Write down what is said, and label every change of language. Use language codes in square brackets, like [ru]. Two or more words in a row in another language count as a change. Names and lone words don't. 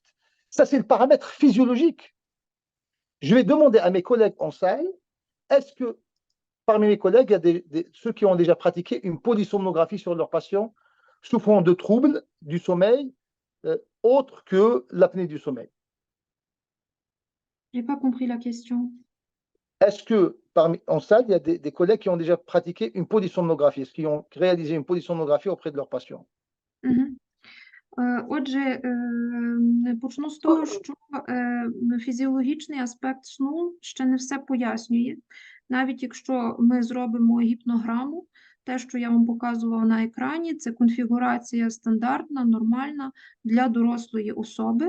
[fr] Ça, c'est le paramètre physiologique. Je vais demander à mes collègues en salle, est-ce que parmi mes collègues, il y a ceux qui ont déjà pratiqué une polysomnographie sur leurs patients souffrant de troubles du sommeil autre que l'apnée du sommeil. J'ai pas compris la question. Est-ce que en salle, il y a des collègues qui ont déjà pratiqué une polysomnographie, est-ce qu'ils ont réalisé une polysomnographie auprès de leurs patients? Мгм. [uk] Отже, почну з того, що фізіологічний аспект сну ще не все пояснює. Навіть якщо ми зробимо гіпнограму, те, що я вам показувала на екрані, це конфігурація стандартна, нормальна для дорослої особи.